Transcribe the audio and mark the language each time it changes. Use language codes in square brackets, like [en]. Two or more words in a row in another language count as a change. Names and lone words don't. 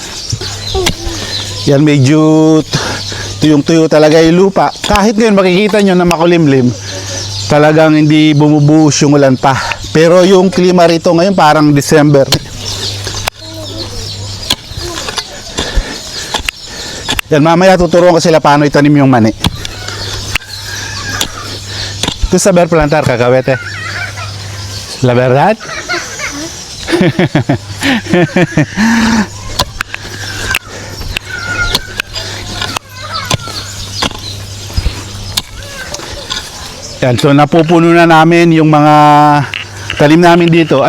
[tl] Yan medyo tuyong-tuyo talaga yung lupa. Kahit ngayon makikita nyo na makulimlim, talagang hindi bumubuhos yung ulan pa. Pero yung klima rito ngayon parang December. Yan, mamaya tuturuan ko sila paano itanim yung mani. [es] ¿Tú saber plantar cacahuete? ¿La verdad? [tl] Yan, so napupuno na namin yung mga tanim namin dito.